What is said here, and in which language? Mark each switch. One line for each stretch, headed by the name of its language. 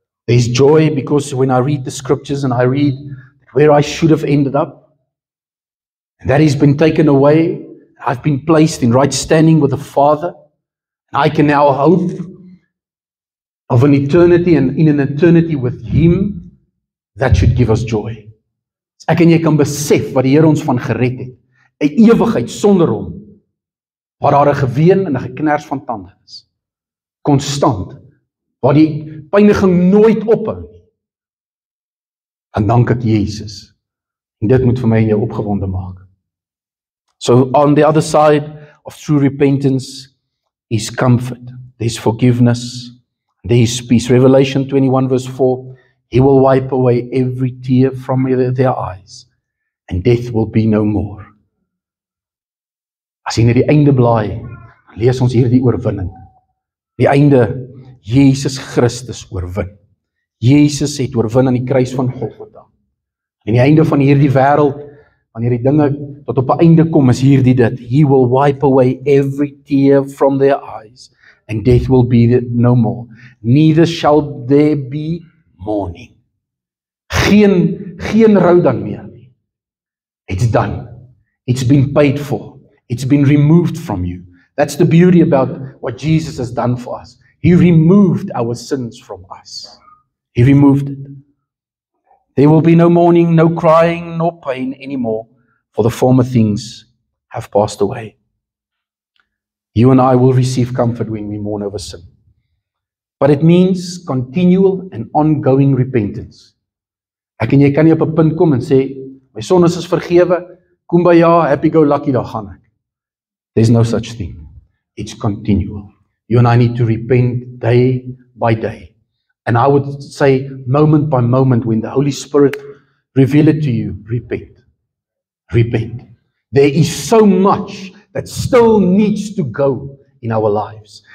English: There is joy because when I read the scriptures and I read where I should have ended up, and that has been taken away, I've been placed in right standing with the Father, and I can now hope of an eternity and in an eternity with Him, that should give us joy.
Afrikaans: Ek en jy kan besef wat die Here ons van gered het, 'n ewigheid sonder hom, waar daar 'n geween en 'n geknars van tande is, konstant, waar die pyniging nooit ophou nie. En dank ek Jesus. En dit moet vir my en jou opgewonde maak.
English: So on the other side of true repentance is comfort. There's forgiveness. There is peace. Revelation 21 verse 4. He will wipe away every tear from their eyes. And death will be no more.
Afrikaans: As jy na die einde blaai, lees ons hier die oorwinning. Die einde, Jesus Christus oorwin. Jesus het oorwin aan die kruis van Golgotha. En die einde van hierdie wêreld, wanneer die dinge tot op 'n einde kom, is hierdie dit.
English: He will wipe away every tear from their eyes, and death will be no more. Neither shall there be mourning.
Afrikaans: Geen rou dan meer nie.
English: It's done. It's been paid for. It's been removed from you. That's the beauty about what Jesus has done for us. He removed our sins from us. He removed it. There will be no mourning, no crying, nor pain anymore, for the former things have passed away. You and I will receive comfort when we mourn over sin. But it means continual and ongoing repentance.
Afrikaans: Ek en jy kan nie op 'n punt kom en sê, my sondes is vergewe, kumbaya,
English: happy go lucky,
Afrikaans: daar gaan ek.
English: There's no such thing. It's continual. You and I need to repent day by day. And I would say moment by moment, when the Holy Spirit reveal it to you, repent. Repent. There is so much that still needs to go in our lives.